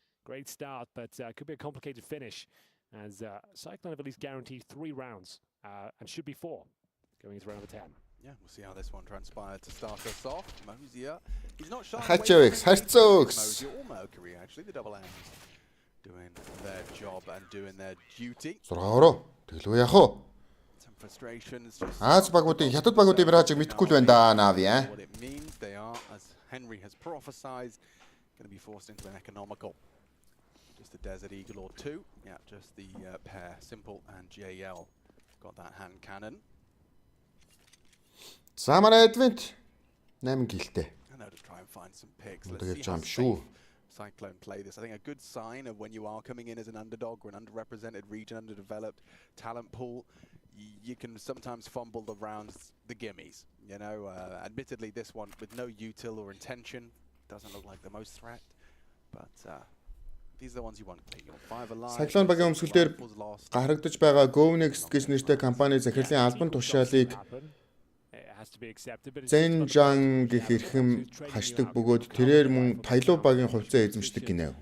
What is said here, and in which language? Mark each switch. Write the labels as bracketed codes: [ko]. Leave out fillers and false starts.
[en] Great start, but could be a complicated finish, as 5yclone have at least guaranteed 3 rounds, and should be 4 going into round number 10. Yeah, we'll see how this one transpired to start us off. Mosier, he's not shy. Mosier or Mercury, actually, the double M's doing their job and doing their duty. Some frustrations. [mn] Хятад багуудын Миражийг мэдхгүй л байна да NAVI. [en] What it means, they are, as Henry has prophesied, going to be forced into an economical. Just a Desert Eagle or 2. Yeah, just the pair, Simple and JL. Got that hand cannon. [mn] Samara Advent 8 killтэй. [en] I know, to try and find some picks. Let's see how safe 5yclone play this. I think a good sign of when you are coming in as an underdog or an underrepresented region, underdeveloped talent pool, you can sometimes fumble the rounds, the gimmies. You know, admittedly, this one with no util or intention doesn't look like the most threat, but these are the ones you want to play. 5 alive. [mn] 5yclone багийн өмсгөлдөр гаргагдаж байгаа GoNext гэж нэртэй компани захирлын албан тушаалыг Зэнжан гэх эрхэм хашдаг бөгөөд тэрээр мөн Тайлуу багийн хувьцаа эзэмшдэг гинэ.